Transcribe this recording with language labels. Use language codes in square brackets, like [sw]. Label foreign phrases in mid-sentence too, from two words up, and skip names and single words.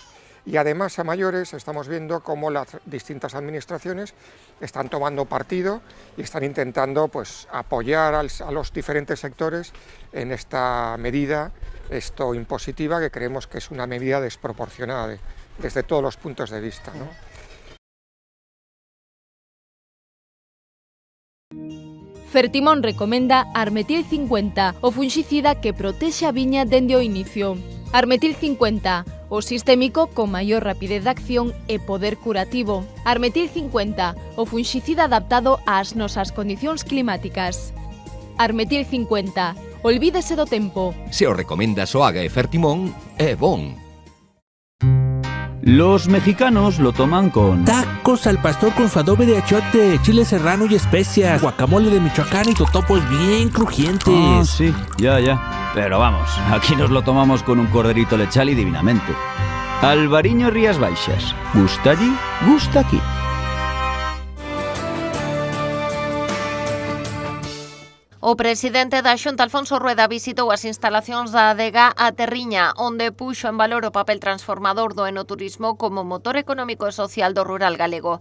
[es] Y además a mayores estamos viendo cómo las distintas administraciones están tomando partido y están intentando pues, apoyar a los diferentes sectores en esta medida impositiva que creemos que es una medida desproporcionada desde todos los puntos de vista, ¿no? [gl] Fertimón recomenda Armetil 50, o funxicida que protexe a viña dende o inicio. Armetil 50, o sistémico con maior rapidez de acción e poder curativo. Armetil 50, o funxicida adaptado ás nosas condicións climáticas. Armetil 50, olvídese do tempo. Se o recomenda Soaga e Fertimón, é bon. [es] Los mexicanos lo toman con tacos al pastor con su adobe de achiote, chile serrano y especias, guacamole de Michoacán y totopos bien crujientes. Ah, sí, ya. Pero vamos, aquí nos lo tomamos con un corderito lechal y divinamente. Albariño Rías Baixas. Gusta allí, gusta aquí. [gl] O presidente da Xunta, Alfonso Rueda, visitou as instalacións da Adega a Terriña, onde puxo en valor o papel transformador do enoturismo como motor económico e social do rural galego.